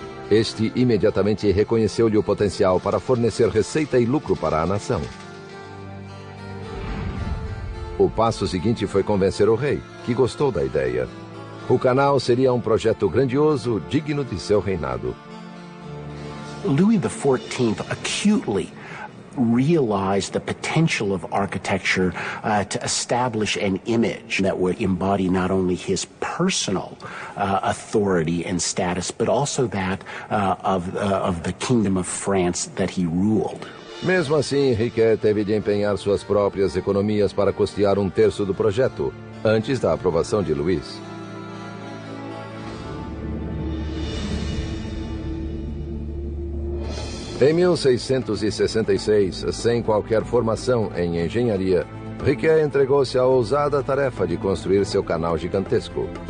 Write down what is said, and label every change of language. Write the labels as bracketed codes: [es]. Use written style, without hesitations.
[pt] Este imediatamente reconheceu-lhe o potencial para fornecer receita e lucro para a nação. O passo seguinte foi convencer o rei, que gostou da ideia. O canal seria projeto grandioso, digno de seu reinado. [en] Louis XIV acutely realized the potential of architecture to establish an image that would embody not only his personal authority and status, but also that of the Kingdom of France that he ruled. [pt] Mesmo assim, Riquet teve de empenhar suas próprias economias para custear 1/3 do projeto, antes da aprovação de Luís. Em 1666, sem qualquer formação em engenharia, Riquet entregou-se à ousada tarefa de construir seu canal gigantesco.